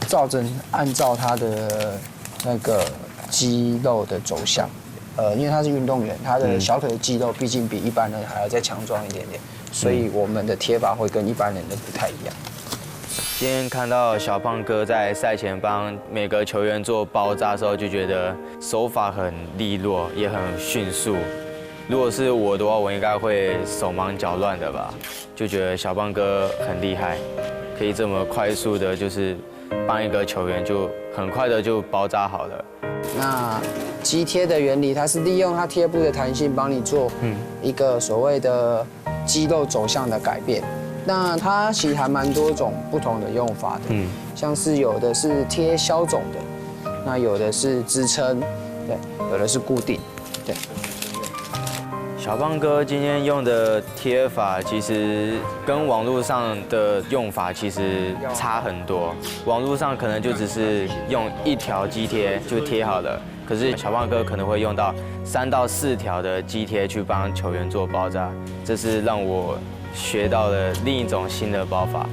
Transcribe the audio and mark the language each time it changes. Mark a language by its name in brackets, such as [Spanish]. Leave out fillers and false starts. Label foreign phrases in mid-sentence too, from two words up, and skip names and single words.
[Chinese] 按照他的那個肌肉的走向，因為他是運動員，他的小腿的肌肉畢竟比一般人還要再強壯一點點，所以我們的貼法會跟一般人的不太一樣。今天看到小胖哥在賽前幫每個球員做包紮的時候，就覺得手法很利落，也很迅速。如果是我的話，我應該會手忙腳亂的吧。就覺得小胖哥很厲害，可以這麼快速的，就是幫一個球員就很快的就包紮好了。那肌貼的原理，它是利用它貼布的彈性，幫你做一個所謂的肌肉走向的改變。那它其實還蠻多種不同的用法的，像是有的是貼消腫的，那有的是支撐，對，有的是固定，對。小胖哥今天用的貼法其實跟網絡上的用法其實差很多，網絡上可能就只是用一條肌貼就貼好了，可是小胖哥可能會用到3到4條的肌貼去幫球員做包紮，這是讓我學到了另一種新的包法。